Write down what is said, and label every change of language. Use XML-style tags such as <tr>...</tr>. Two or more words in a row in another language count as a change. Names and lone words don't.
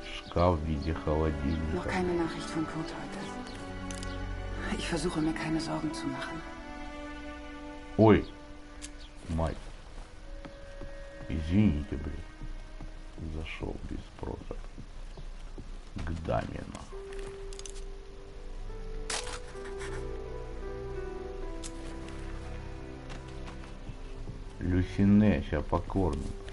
<ru>Шкаф в виде холодильника.</ru> <de>Noch keine Nachricht von Kurt heute. Ich versuche mir keine Sorgen zu machen.</de> <ru>Ой, мать. Извините, блин. Зашел без спроса к даме. Люсине, сейчас покормим.</ru>